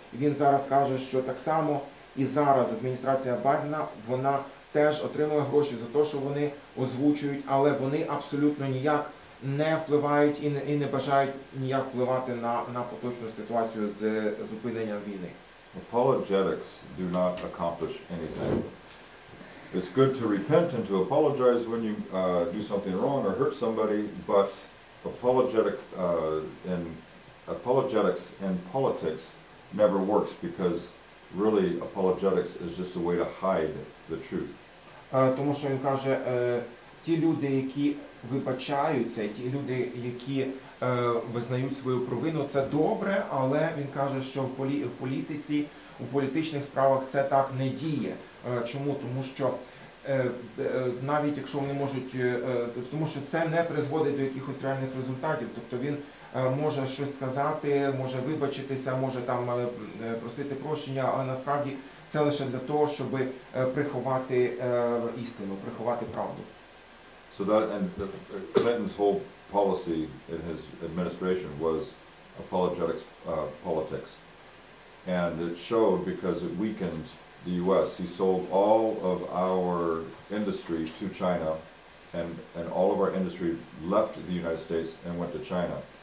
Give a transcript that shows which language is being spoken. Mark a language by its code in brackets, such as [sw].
[uk] Він зараз каже, що так само і зараз адміністрація Байдена, вона теж отримує гроші за те, що вони озвучують, але вони абсолютно ніяк не впливають і не бажають ніяк впливати на поточну ситуацію з зупиненням війни. [en] Apologetics do not accomplish anything. It's good to repent and to apologize when you do something wrong or hurt somebody, but apologetics in politics never works because really apologetics is just a way to hide the truth. [uk] Тому що він каже, ті люди, які вибачаються, і ті люди, які визнають свою провину, це добре, але він каже, що в політиці, у політичних справах це так не діє. Чому? Тому що навіть якщо вони можуть, тому що це не призводить до якихось реальних результатів, тобто він може щось сказати, може вибачитися, може там просити прощення, але насправді це лише для того, щоб приховати істину, приховати правду. [en] So that, and Clinton's whole policy in his administration was apologetics politics. And it showed because it weakened the U.S. He sold all of our industry to China, and all of our industry left the United States and went to China.